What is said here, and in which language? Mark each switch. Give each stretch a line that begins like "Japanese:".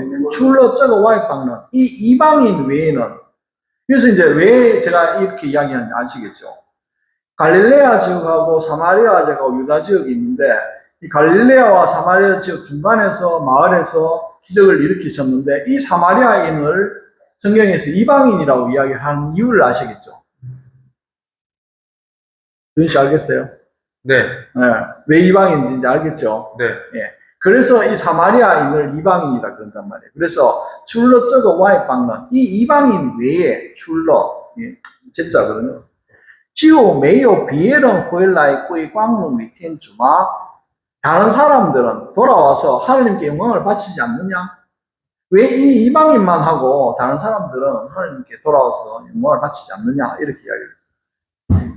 Chinese: 除了这个外邦人,
Korean: 이 이방인 외에는. 그래서 이제 왜 제가 이렇게 이야기하는지 아시겠죠? 갈릴레아 지역하고 사마리아 지역하고 유다 지역이 있는데 이 갈릴레아와 사마리아 지역 중간에서 마을에서 기적을 일으키셨는데 이 사마리아인을 성경에서 이방인이라고 이야기하는 이유를 아시겠죠? 윤 씨 알겠어요? 네. 왜 이방인인지 이제 알겠죠? 네. 그래서 이 사마리아인을 이방인이라 그런단 말이에요. 그래서 출러 저거 와이방은 이 이방인 외에 출러 제자거든요.
Chinese: 就没有别人回来归光荣于天主吗?
Korean: 다른 사람들은 돌아와서 하나님께 영광을 바치지 않느냐? 왜 이 이방인만 하고 다른 사람들은 하나님께 돌아와서 영광을 바치지 않느냐? 이렇게 이야기를 했어요.